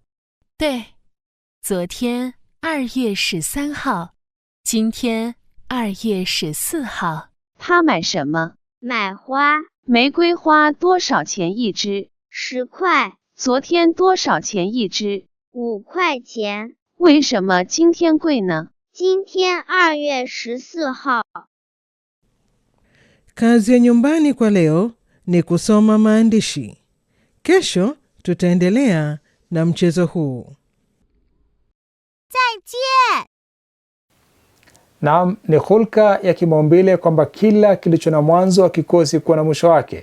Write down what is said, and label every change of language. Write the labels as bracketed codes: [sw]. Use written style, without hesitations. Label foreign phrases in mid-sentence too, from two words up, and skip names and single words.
[zh] 对，昨天2月13号，今天2月14号。他买什么？买花。玫瑰花多少钱一支？10块。昨天多少钱一支？5块钱。为什么今天贵呢？今天2月14号。 [sw] Kazi ya nyumbani kwa leo ni kusoma maandishi. Kesho tutaendelea na mchezo huu. [zh] 再见. [sw] Naam, ni hulka ya kimaumbile kwamba kila kilicho na mwanzo hakikosi kuwa na mwisho wake.